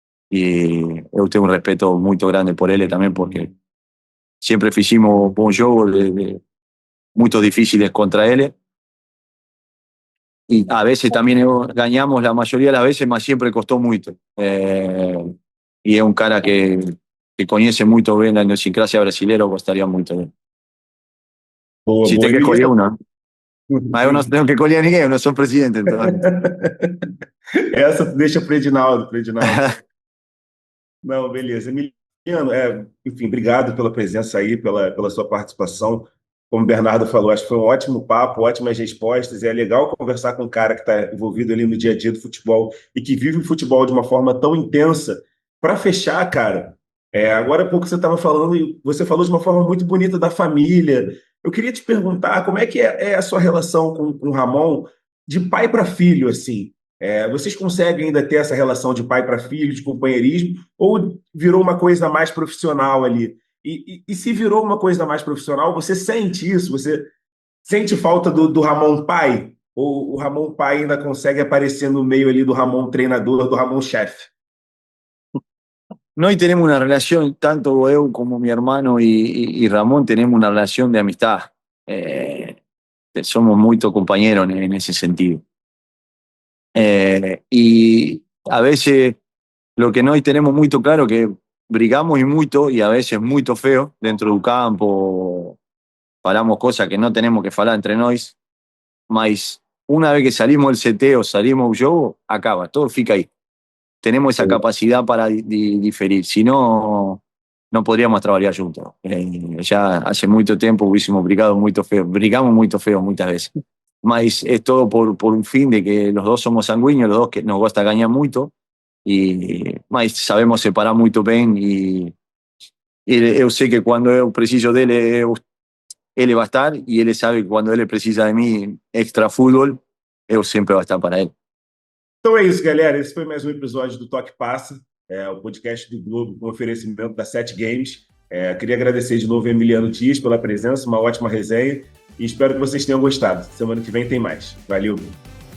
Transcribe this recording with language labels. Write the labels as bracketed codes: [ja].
[es] Y yo tengo un respeto muy grande por él también, porque siempre hicimos buen juego muy difíciles contra él. Y a veces también ganamos la mayoría de las veces, mas siempre costó mucho. Y es un cara que conoce muy bien la idiosincrasia brasileña, costaría mucho bien. Si te que escolher uno. [pt] Mas eu não tenho que escolher ninguém, eu não sou presidente. Então... Essa deixa para o Edinaldo. Não, beleza. Emiliano, enfim, obrigado pela presença aí, pela sua participação. Como o Bernardo falou, acho que foi um ótimo papo, ótimas respostas. É legal conversar com um cara que está envolvido ali no dia a dia do futebol e que vive o futebol de uma forma tão intensa. Para fechar, cara, agora há pouco você estava falando, e você falou de uma forma muito bonita da família. Eu queria te perguntar como é que é a sua relação com o Ramon de pai para filho, assim. Vocês conseguem ainda ter essa relação de pai para filho, de companheirismo, ou virou uma coisa mais profissional ali? E se virou uma coisa mais profissional, você sente isso? Você sente falta do Ramon pai? Ou o Ramon pai ainda consegue aparecer no meio ali do Ramon treinador, do Ramon chefe? [es] No, y tenemos una relación, tanto eu como mi hermano y Ramón tenemos una relación de amistad. Eh, Somos muy compañeros en ese sentido. Y a veces lo que nós tenemos muy claro que brigamos y mucho, y a veces muy feo dentro del campo, falamos cosas que no tenemos que falar entre nós, mas una vez que salimos del CT o salimos del jogo, acaba, [pt] todo fica ahí. [es] Tenemos esa capacidad para diferir, si no, no podríamos trabajar juntos. Ya hace mucho tiempo hubiésemos brigado muy feo, brigamos muy feo muchas veces. Mas es todo por un fin de que los dos somos sanguíneos, los dos que nos gusta ganar mucho, mas sabemos separar muy bien, y yo sé que cuando yo preciso de él va a estar, y él sabe que cuando él precisa de mí extra fútbol, yo siempre va a estar para él. [pt] Então é isso, galera. Esse foi mais um episódio do Toque Passa, o podcast do Globo com oferecimento da 7 Games. Queria agradecer de novo a Emiliano Dias pela presença, uma ótima resenha, e espero que vocês tenham gostado. Semana que vem tem mais. Valeu!